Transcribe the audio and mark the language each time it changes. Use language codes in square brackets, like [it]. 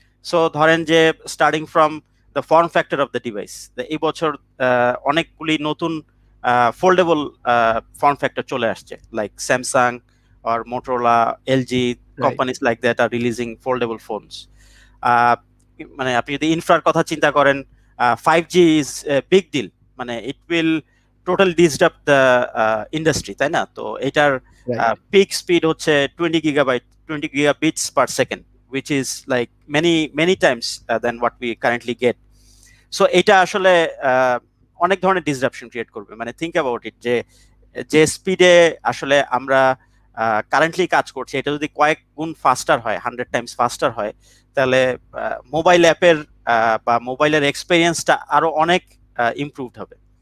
[en] so [bn] ধরেন যে [en] starting from the form factor of the device, [bn] এই বছর অনেকগুলি নতুন [en] foldable form factor [bn] চলে আসছে, [en] Like Samsung or Motorola, LG, companies like that are releasing foldable phones. [bn] মানে আপনি যদি ইনফ্রার কথা চিন্তা করেন, [en] 5G is a big deal, মানে it will totally disrupt the industry, [bn] তাই না? তো এটার [en] peak speed [bn] হচ্ছে [en] 20 gigabits per second, which is like many times than what we currently get. [bn] So এটা আসলে অনেক ধরনের ডিসরাপশন ক্রিয়েট করবে। মানে [en] think about it, [bn] যে স্পিডে আসলে আমরা কারেন্টলি কাজ করছি, এটা যদি কয়েক গুণ ফাস্টার হয়, [en] 100 times faster [bn] হয়, তাহলে মোবাইল অ্যাপের বা মোবাইলের এক্সপেরিয়েন্সটা আরো অনেক ইমপ্রুভড হবে।